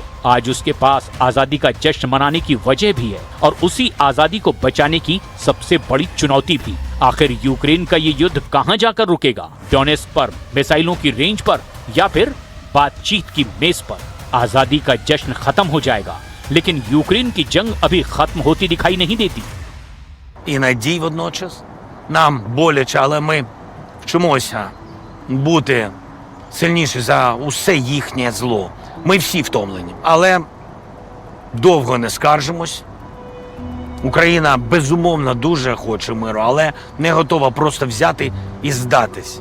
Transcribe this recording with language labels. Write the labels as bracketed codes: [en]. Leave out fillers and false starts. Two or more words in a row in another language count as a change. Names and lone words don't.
[hi] आज उसके पास आजादी का जश्न मनाने की वजह भी है और उसी आजादी को बचाने की सबसे बड़ी चुनौती भी। आखिर यूक्रेन का ये युद्ध कहां जाकर रुकेगा? डोनेस्क पर, मिसाइलों की रेंज पर या फिर बातचीत की मेज पर? आजादी का जश्न खत्म हो जाएगा, लेकिन यूक्रेन की जंग अभी खत्म होती दिखाई नहीं देती। [uk] І надій водночас. Нам боляче, але ми вчимося бути сильніші за усе їхнє зло. Ми всі втомлені, але довго не скаржимось. Україна безумовно дуже хоче миру, але не готова просто взяти і здатись.